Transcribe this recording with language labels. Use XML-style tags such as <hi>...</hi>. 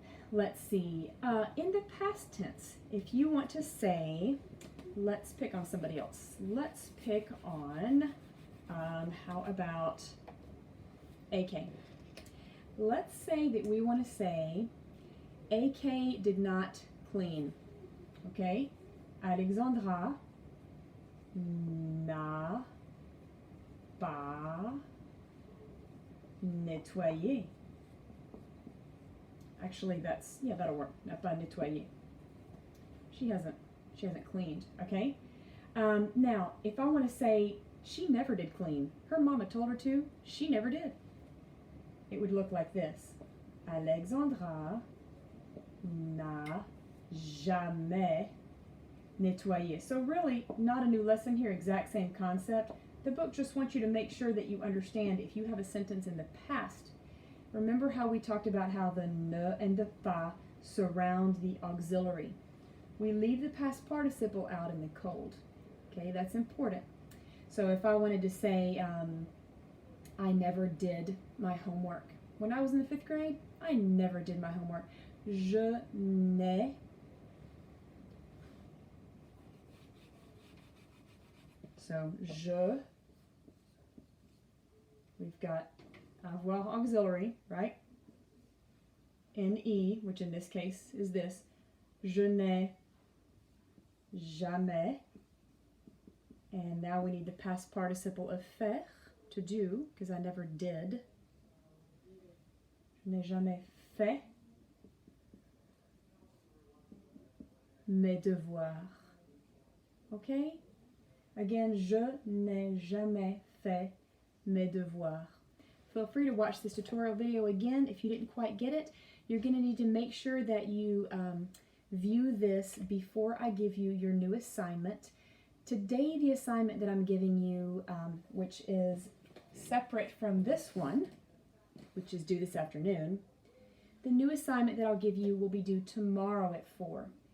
<en>Let's see, in the past tense, if you want to say, let's pick on somebody else. Let's pick on, how about AK? Let's say that we want to say, AK did not clean. Okay?</en> <fr>Alexandra n'a pas nettoyé.</fr> <en>Actually, that'll work.</en> <fr>N'a pas nettoyé.</fr> <en>She hasn't cleaned. Okay? Now, if I want to say she never did clean, her mama told her to, she never did. It would look like this.</en> <fr>Alexandra n'a jamais nettoyé.</fr> <en>So really, not a new lesson here, exact same concept. The book just wants you to make sure that you understand if you have a sentence in the past. Remember how we talked about how the ne and the pas surround the auxiliary. We leave the past participle out in the cold. Okay, that's important. So if I wanted to say, I never did my homework. When I was in the 5th grade, I never did my homework.</en> <fr>Je n'ai</fr> <en>So, je, we've got avoir auxiliary, right? Ne, which in this case is this.</en> <fr>Je n'ai jamais.</fr> <en>And now we need the past participle of faire, to do, because I never did.</en> <fr>Je n'ai jamais fait mes devoirs. Okay? Again, je n'ai jamais fait mes devoirs.</fr> <en>Feel free to watch this tutorial video again if you didn't quite get it. You're going to need to make sure that you view this before I give you your new assignment. Today, the assignment that I'm giving you, which is separate from this one, which is due this afternoon, the new assignment that I'll give you will be due tomorrow at 4.</en>